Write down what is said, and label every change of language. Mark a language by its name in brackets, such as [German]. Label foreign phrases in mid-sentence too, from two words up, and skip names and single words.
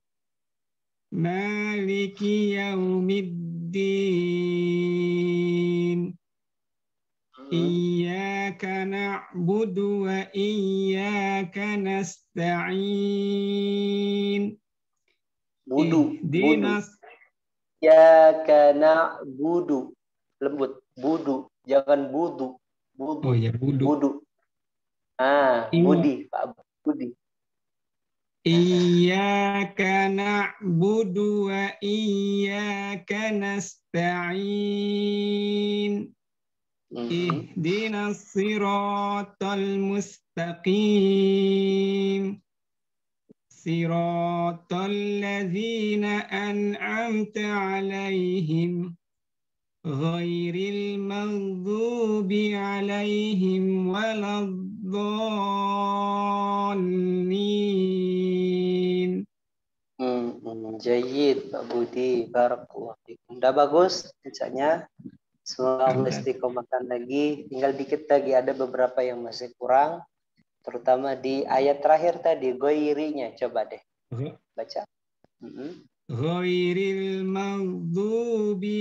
[Arabic] مالك مالك يوم الدين. إياك نعبد وإياك نستعين. Budu. Ihdinas. إياك نعبد. [Indonesian] Lembut. [Arabic] Budu. [Indonesian] Jangan budu. Budu. Oh ya, budu. [Arabic] Budu. [Indonesian] Budi, Pak Budi. [Arabic] إياك نعبد وإياك نستعين. اهدنا الصراط المستقيم. صراط الذين أنعمت عليهم غير المغضوب عليهم ولا الضالين. Jayyid Pak Budi, بارك الله فيكم. [Indonesian] Udah bagus bacanya. Semoga Allah istiqomahkan lagi. Tinggal dikit lagi, ada beberapa yang masih kurang. Terutama di ayat terakhir tadi, ghairinya. Coba deh baca. [Arabic] غير المغضوب